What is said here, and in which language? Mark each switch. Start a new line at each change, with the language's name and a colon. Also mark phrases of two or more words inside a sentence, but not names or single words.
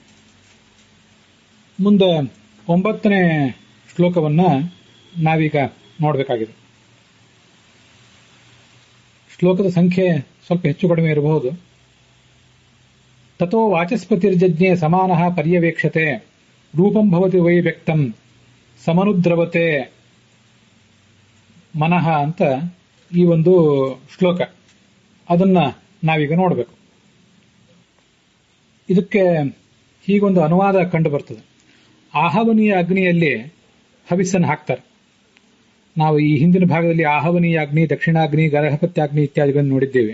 Kannada: ಮುಂದೆ 9ನೇ ಶ್ಲೋಕವನ್ನ ನಾವೀಗ ನೋಡಬೇಕಾಗಿದೆ. ಶ್ಲೋಕದ ಸಂಖ್ಯೆ ಸ್ವಲ್ಪ ಹೆಚ್ಚು ಕಡಿಮೆ ಇರಬಹುದು.
Sanskrit: ತಥೋ ವಾಚಸ್ಪತಿರ್ಜಜ್ಞೆ ಸಮಾನಃ ಪರ್ಯವೇಕ್ಷತೆ ರೂಪಂ ಭವತಿ ವೈ ವ್ಯಕ್ತಂ ಸಮನುದ್ರವತೆ ಮನಃ
Kannada: ಅಂತ ಈ ಒಂದು ಶ್ಲೋಕ. ಅದನ್ನ ನಾವೀಗ ನೋಡಬೇಕು. ಇದಕ್ಕೆ ಹೀಗೊಂದು ಅನುವಾದ ಕಂಡು ಬರ್ತದೆ. ಆಹವನೀಯ ಅಗ್ನಿಯಲ್ಲಿ ಹವಿಸ್ಸನ್ನು ಹಾಕ್ತಾರೆ. ನಾವು ಈ ಹಿಂದಿನ ಭಾಗದಲ್ಲಿ ಆಹವನೀಯ ಅಗ್ನಿ, ದಕ್ಷಿಣಾಗ್ನಿ, ಗರಹಪತ್ಯಾಗ್ನಿ ಇತ್ಯಾದಿಗಳನ್ನು ನೋಡಿದ್ದೇವೆ.